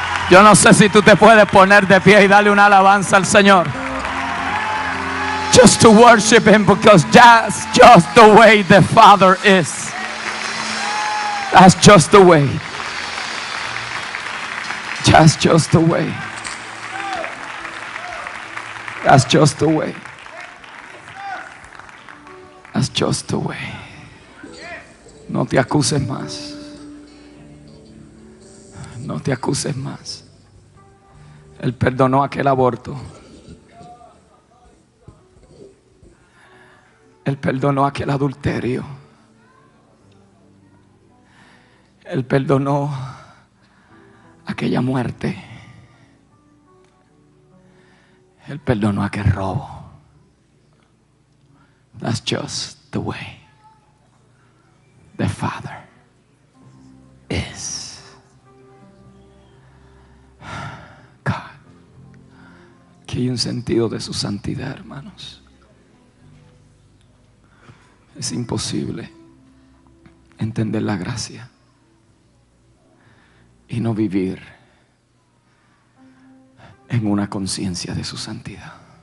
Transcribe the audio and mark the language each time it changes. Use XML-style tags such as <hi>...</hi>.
<es>Yo no sé si tú te puedes poner de pie y darle una alabanza al Señor.</es> <en>Just to worship Him, because that's just the way the Father is. That's just the way. That's just the way. That's just the way. That's just the way.</en> <es>No te acuses más. No te acuses más. Él perdonó aquel aborto. Él perdonó aquel adulterio. Él perdonó aquella muerte. Él perdonó aquel robo.</es> <en>That's just the way the Father is. God.</en> <es>Que hay un sentido de su santidad, hermanos. Es imposible entender la gracia y no vivir en una conciencia de su santidad.</es>